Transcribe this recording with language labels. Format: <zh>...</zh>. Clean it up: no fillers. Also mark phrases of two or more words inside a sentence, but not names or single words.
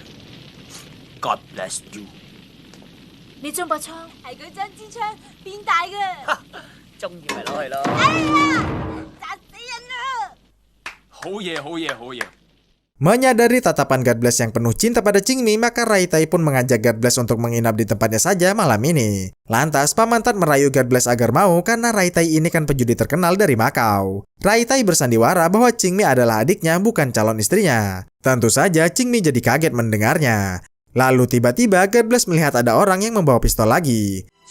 <en>God bless you.</en> <yue>你將把槍係佢將支槍變大嘅。中意咪攞去咯。哎呀！殺死人啦！好嘢，好嘢，好嘢！</yue> <id>Menyadari tatapan God Bless yang penuh cinta pada Qingmi, maka Raitai pun mengajak God Bless untuk menginap di tempatnya saja malam ini. Lantas, Paman Tat merayu God Bless agar mau karena Raitai ini kan penjudi terkenal dari Makau. Raitai bersandiwara bahwa Qingmi adalah adiknya, bukan calon istrinya. Tentu saja Qingmi jadi kaget mendengarnya. Lalu tiba-tiba God Bless melihat ada orang yang membawa pistol lagi.</id>